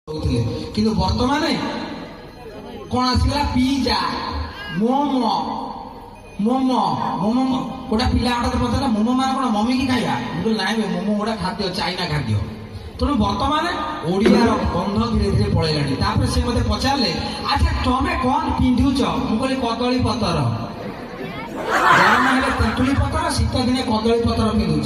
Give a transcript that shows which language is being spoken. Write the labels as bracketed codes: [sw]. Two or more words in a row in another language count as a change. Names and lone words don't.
[or] କିନ୍ତୁ ବର୍ତ୍ତମାନେ କୋନ ଆସିଲା ପିଜା ମୋମୋ ମୋମୋ ମୋମୋ ଗୋଟା ପିଲା ଗୋଟା পଚାରିଲା ମୋମୋ ମାନେ କଣ ମମି କି ଖାଇବା ମୁଁ କହିଲି ନାଇଁ ମୋମୋ ଗୋଟା ଖାଦ୍ୟ ଚାଇନା ଖାଦ୍ୟ। ତେଣୁ ବର୍ତ୍ତମାନ ଓଡ଼ିଆର ଗନ୍ଧ ଧୀରେ ଧୀରେ ପଳେଇଲାଣି। ତାପରେ ସେ ମତେ ପଚାରିଲେ ଆଚ୍ଛା ତମେ କଣ ପିନ୍ଧୁଛ? ମୁଁ କହିଲି କଦଳୀ ପତର। ଗରମ ହେଲେ ତେନ୍ତୁଳି ପତର, ଶୀତ ଦିନେ କଦଳୀ ପତର ପିନ୍ଧୁଛି।